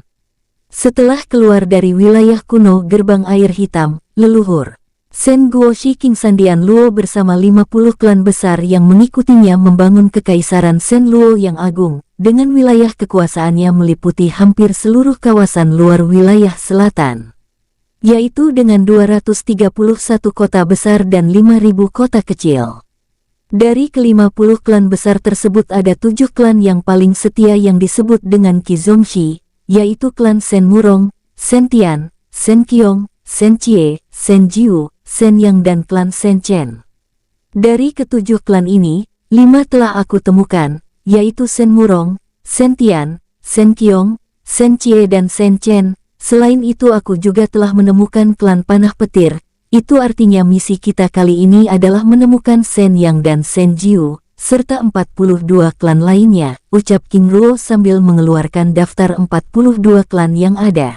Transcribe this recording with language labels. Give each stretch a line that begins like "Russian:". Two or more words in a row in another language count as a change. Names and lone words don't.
Indonesian: Setelah keluar dari wilayah kuno Gerbang Air Hitam, leluhur Sen Guoshi King Sandian Luo bersama 50 klan besar yang mengikutinya membangun Kekaisaran Sen Luo yang agung, dengan wilayah kekuasaannya meliputi hampir seluruh kawasan luar wilayah selatan, yaitu dengan 231 kota besar dan 5.000 kota kecil. Dari ke-50 klan besar tersebut ada 7 klan yang paling setia yang disebut dengan Qizongshi, yaitu klan Sen Murong, Sen Tian, Sen Qiong, Sen Chie, Sen Jiu, Sen Yang dan klan Sen Chen. Dari ke-7 klan ini, 5 telah aku temukan, yaitu Sen Murong, Sen Tian, Sen Qiong, Sen Chie dan Sen Chen. Selain itu aku juga telah menemukan klan Panah Petir. Itu artinya misi kita kali ini adalah menemukan Sen Yang dan Sen Jiu, serta 42 klan lainnya, ucap King Ruo sambil mengeluarkan daftar 42 klan yang ada.